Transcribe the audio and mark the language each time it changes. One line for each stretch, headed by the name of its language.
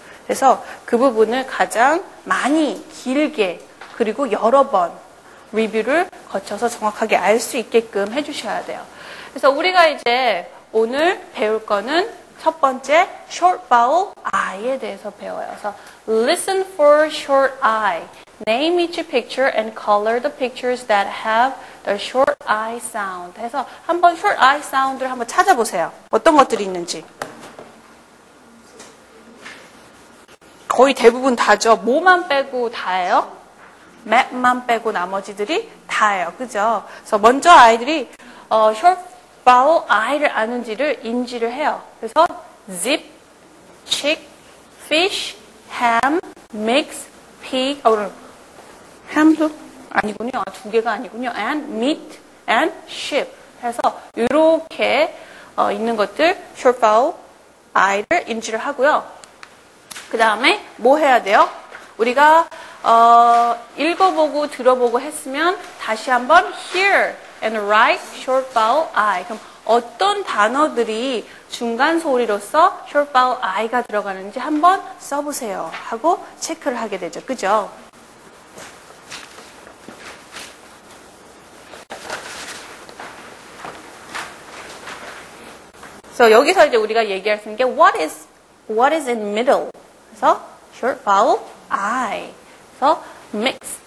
Korean: 그래서 그 부분을 가장 많이 길게 그리고 여러 번 리뷰를 거쳐서 정확하게 알 수 있게끔 해주셔야 돼요. 그래서 우리가 이제 오늘 배울 거는 첫 번째 short vowel I에 대해서 배워요.
English: 그래서 listen for short I. Name each picture and color the pictures that have the short I sound.
Korean: 해서 한번 short I sound를 한번 찾아보세요. 어떤 것들이 있는지. 거의 대부분 다죠. 뭐만 빼고 다예요? 맵만 빼고 나머지들이 다예요. 그죠? 그래서 먼저 아이들이 short vowel I를 아는지를 인지를 해요.
English: 그래서 zip, chick, fish, ham, mix, pig, ham도 아니군요.
Korean: 두 개가 아니군요.
English: and meat and sheep
Korean: 해서 이렇게 있는 것들
English: short vowel I를
Korean: 인지를 하고요. 그 다음에 뭐 해야 돼요? 우리가 읽어보고 들어보고 했으면 다시 한번
English: hear and write short vowel I.
Korean: 그럼 어떤 단어들이 중간 소리로서 short vowel I가 들어가는지 한번 써보세요 하고 체크를 하게 되죠. 그죠? 그래서 여기서 이제 우리가 얘기할 수 있는 게
English: what is in middle. 그래서 short vowel I. 그래서 mix.